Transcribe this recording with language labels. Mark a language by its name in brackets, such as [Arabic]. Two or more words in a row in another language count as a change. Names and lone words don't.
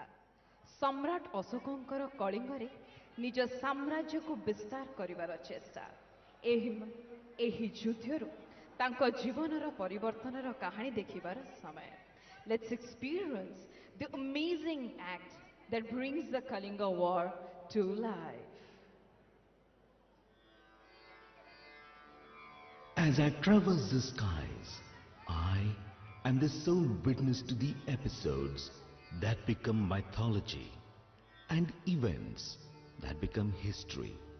[Odia] ସମ୍ରାଟ ଅଶୋକଙ୍କର କଳିଙ୍ଗରେ ନିଜ ସାମ୍ରାଜ୍ୟକୁ ବିସ୍ତାର କରିବାର ଚେଷ୍ଟା। ଏହି ଯୁଦ୍ଧରୁ ତାଙ୍କ ଜୀବନର ପରିବର୍ତ୍ତନର କାହାଣୀ ଦେଖିବାର ସମୟ। [English] Let's experience the amazing act that brings the Kalinga War to life. As As I traverse the skies, I am the sole witness to the episodes that become mythology and events that become history.